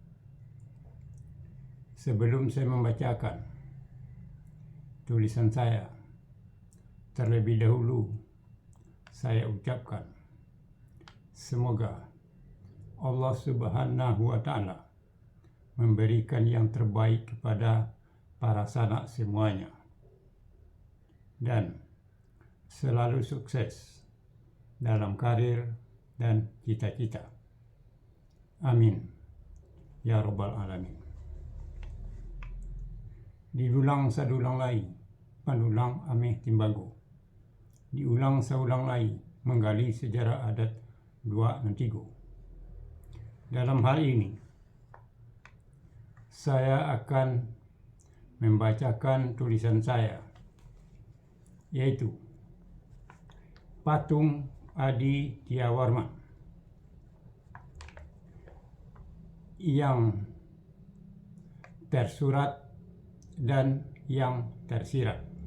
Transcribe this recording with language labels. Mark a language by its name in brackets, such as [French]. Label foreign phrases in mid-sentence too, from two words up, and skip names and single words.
[Indonesian] Sebelum saya membacakan tulisan saya, terlebih dahulu saya ucapkan semoga [Arabic] الله سبحانه وتعالى [Indonesian] memberikan yang terbaik kepada para sanak semuanya dan selalu sukses dalam karir dan cita-cita. [Arabic] آمين يا رب العالمين. [Minangkabau] Diulang sadulang lai, panulang ameh timbago. Diulang saulang lai, menggali sejarah adat Luak Natigo. [Indonesian] Dalam hal ini, saya akan membacakan tulisan saya, yaitu Patung Adi Tiawarman yang tersurat dan yang tersirat.